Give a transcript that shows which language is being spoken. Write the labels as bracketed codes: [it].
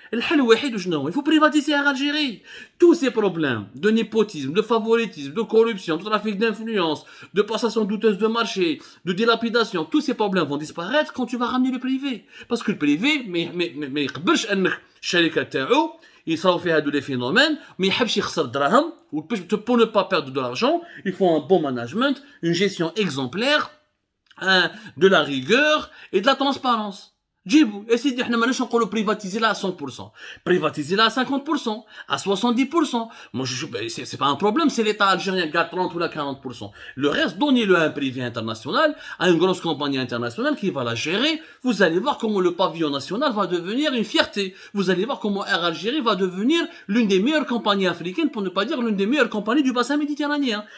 [fr] Il faut privatiser Air Algérie. Tous ces problèmes de népotisme, de favoritisme, de corruption, de trafic d'influence, de passation douteuse de marché, de dilapidation, tous ces problèmes vont disparaître quand tu vas ramener le privé. Parce que le privé, [ar] ما يقبلش انك الشركه تاعو يصراو فيها هادو لي [fr] phénomènes, mais [ar] يحبش يخسر دراهم, [fr] pour ne pas perdre de l'argent, il faut un bon management, une gestion exemplaire, de la rigueur et de la transparence. [ar] جيبوا يا سيدي احنا ماناش نقولوا بريفاتيزي لها 100%, بريفاتيزي لها 50%, à 70%. [fr] Moi c'est pas un problème si l'État algérien garde 30 ou 40%. Le reste, donnez-le à un privé international, à une grosse compagnie internationale qui va la gérer. Vous allez voir comment le pavillon national va devenir une fierté. Vous allez voir comment Air Algérie va devenir l'une des meilleures compagnies africaines, pour ne pas dire l'une des meilleures compagnies du bassin méditerranéen.